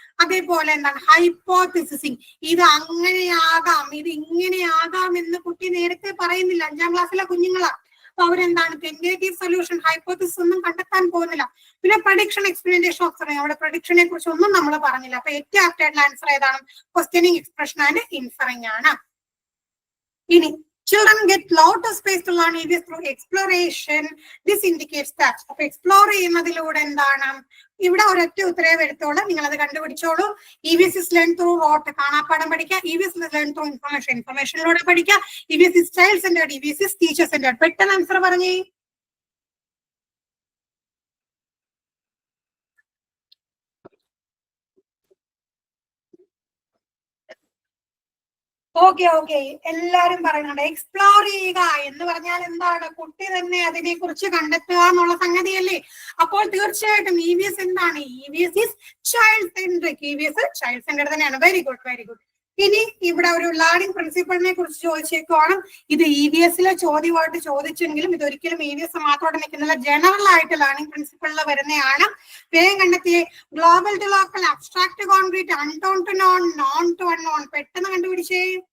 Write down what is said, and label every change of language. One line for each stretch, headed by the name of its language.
Malayalam: അതേപോലെ എന്താണ്, ഹൈപ്പോത്തിസിസിങ്, ഇത് അങ്ങനെയാകാം, ഇത് ഇങ്ങനെയാകാം എന്ന് കുട്ടി നേരത്തെ പറയുന്നില്ല. 5ാം ക്ലാസ്സിലെ കുഞ്ഞുങ്ങളാ. അപ്പൊ അവരെന്താണ്, ടെന്റേറ്റീവ് സൊല്യൂഷൻ, ഹൈപ്പോത്തിസിസ് ഒന്നും കണ്ടെത്താൻ പോകുന്നില്ല. പിന്നെ പ്രഡിക്ഷൻ, എക്സ്പെരിമെന്റേഷൻ, ഒബ്സർവിംഗ്, അവിടെ പ്രഡിക്ഷനെ കുറിച്ച് ഒന്നും നമ്മൾ പറഞ്ഞില്ല. അപ്പൊ ഏറ്റവും ആപ്റ്റ് ആയിട്ടുള്ള ആൻസർ ഏതാണ്, ക്വസ്റ്റ്യനിങ്, എക്സ്പ്രഷൻ ആൻഡ് ഇൻഫറിംഗ് ആണ്. ഇനി
English: Children get lot of space to learn EVS through exploration. This indicates that.
Malayalam: അപ്പൊ എക്സ്പ്ലോർ ചെയ്യുന്നതിലൂടെ എന്താണ്, ഇവിടെ ഒരൊറ്റ ഉത്തരവ് എടുത്തോളൂ, നിങ്ങൾ അത് കണ്ടുപിടിച്ചോളൂ.
English: EVS is learned through what?
Malayalam: കാണാപ്പാഠം പഠിക്കുക.
English: EVS is learned through information.
Malayalam: ഇൻഫർമേഷനിലൂടെ പഠിക്കുക.
English: EVS is child centered. EVS is teacher centered.
Malayalam: പെട്ടെന്ന് ആൻസർ പറഞ്ഞേ. ഓക്കെ ഓക്കെ, എല്ലാരും പറയുന്നുണ്ട് എക്സ്പ്ലോർ ചെയ്യുക എന്ന് പറഞ്ഞാൽ എന്താണ്, കുട്ടി തന്നെ അതിനെ കുറിച്ച് കണ്ടെത്തുക എന്നുള്ള സംഗതിയല്ലേ. അപ്പോൾ തീർച്ചയായിട്ടും EVS എന്താണ്,
English: EVS is child centric.
Malayalam: EVS child centre തന്നെയാണ്.
English: Very good very good.
Malayalam: ഇനി ഇവിടെ ഒരു ലേണിംഗ് പ്രിൻസിപ്പിളിനെ കുറിച്ച് ചോദിച്ചേക്കുവാണ്. ഇത് EVS-ലെ ചോദ്യമായിട്ട് ചോദിച്ചെങ്കിലും ഇതൊരിക്കലും EVS മാത്രമായിട്ട് നിൽക്കുന്നില്ല, ജനറൽ ആയിട്ട് ലേണിംഗ് പ്രിൻസിപ്പിളിൽ വരുന്നതാണ്. വേഗം കണ്ടെത്തിയേ.
English: Global to local, abstract concrete, അൺടോൺ to non, non to unknown.
Malayalam: പെട്ടെന്ന് കണ്ടുപിടിച്ചേ.